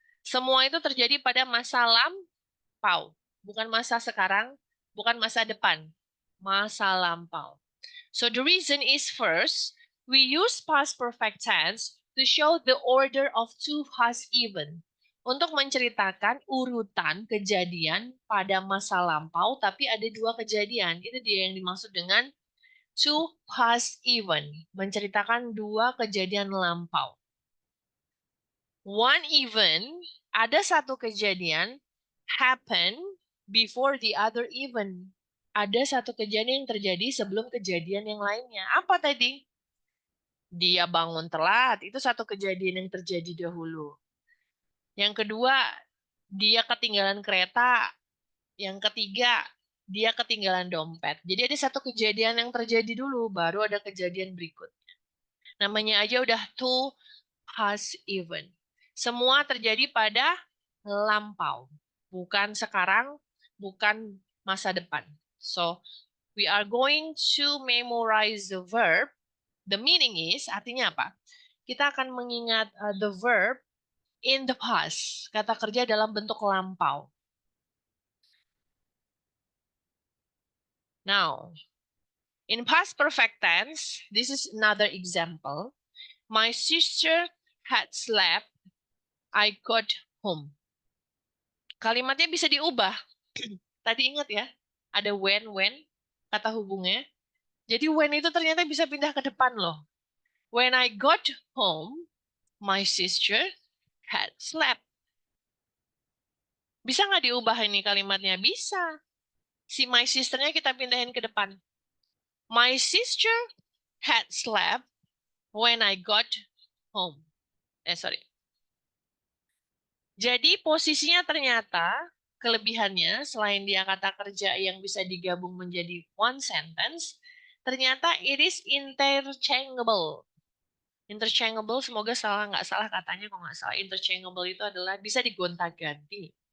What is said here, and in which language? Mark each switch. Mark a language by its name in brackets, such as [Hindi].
[Indonesian] Semua itu terjadi pada masa lampau, bukan masa sekarang, bukan masa depan, masa lampau. [English] So the reason is first, we use past perfect tense to show the order of two past events. [Indonesian] Untuk menceritakan urutan kejadian pada masa lampau, tapi ada dua kejadian. Itu dia yang dimaksud dengan [English] two past event, [Indonesian] menceritakan dua kejadian lampau. [English] One event, [Indonesian] ada satu kejadian, [English] happen before the other event. [Indonesian] Ada satu kejadian yang terjadi sebelum kejadian yang lainnya. Apa tadi? Dia bangun telat, itu satu kejadian yang terjadi dahulu. Yang kedua, dia ketinggalan kereta. Yang ketiga, dia ketinggalan dompet. Jadi ada satu kejadian yang terjadi dulu, baru ada kejadian berikutnya. Namanya aja udah two past event. Semua terjadi pada lampau. Bukan sekarang, bukan masa depan. [English] So, we are going to memorize the verb. The meaning is, [Indonesian] artinya apa? Kita akan mengingat [English] the verb in the past. [Indonesian] Kata kerja dalam bentuk lampau. [English] Now, in past perfect tense, this is another example. My sister had slept, I got home. [Indonesian] Kalimatnya bisa diubah. Tadi ingat ya, ada when, kata hubungnya. Jadi when itu ternyata bisa pindah ke depan loh. [English] When I got home, my sister had slept. [Indonesian] Bisa nggak diubah ini kalimatnya? Bisa. Si my sister-nya kita pindahin ke depan. [English] My sister had slept when I got home. [Indonesian] Jadi posisinya ternyata kelebihannya selain dia kata kerja yang bisa digabung menjadi [English] one sentence, [Indonesian] ternyata [English] it is interchangeable. [Indonesian] Interchangeable, semoga nggak salah katanya, kalau nggak salah interchangeable itu adalah bisa digonta-ganti.